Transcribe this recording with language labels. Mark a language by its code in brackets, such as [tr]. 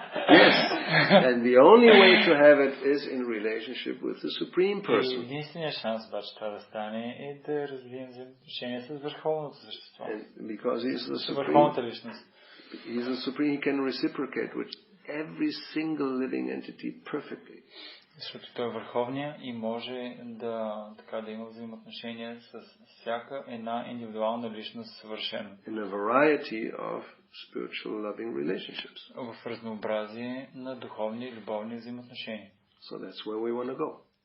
[en] Yes, and the only way to have it is in relationship with the Supreme Person. [bg] Единственият шанс обаче това да стане е да развием взаимоотношения с върховното същество. [en] Because he's the Supreme. [bg] Върховната личност. [en] He's the Supreme, he can reciprocate with every single living entity perfectly. [bg] Защото той е върховния и може да има взаимоотношения с всяка една индивидуална личност съвършено. [en] In a variety of spiritual loving relationships. [bg] В разнообразие на духовни и любовни взаимоотношения. [en] So that's where we want to go.